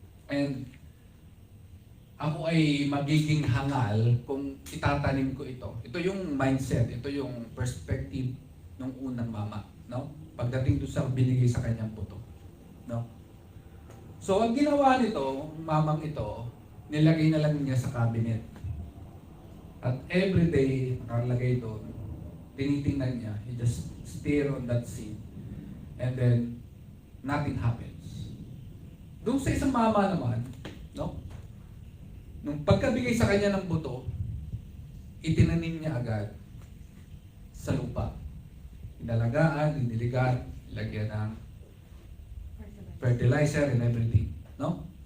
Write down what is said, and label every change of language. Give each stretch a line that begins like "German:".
Filipino: And ako ay magiging hangal kung itatanim ko ito. Ito yung mindset, ito yung perspective ng unang mama, no? Pagdating doon sa binigay sa kanyang puto, no? So, ang ginawa nito, mamang ito, nilagay na lang niya sa cabinet.
English: At every day,
Filipino: nakalagay doon, tinitingnan niya,
English: he just stare on that scene. And then, nothing happens.
Filipino: Doon sa isang mama naman, no? Nung pagkabigay sa kanya ng buto, itinanim niya agad sa lupa. Inalagaan, diniligan, ilagyan ng fertilizer
English: and everything,
Filipino: no?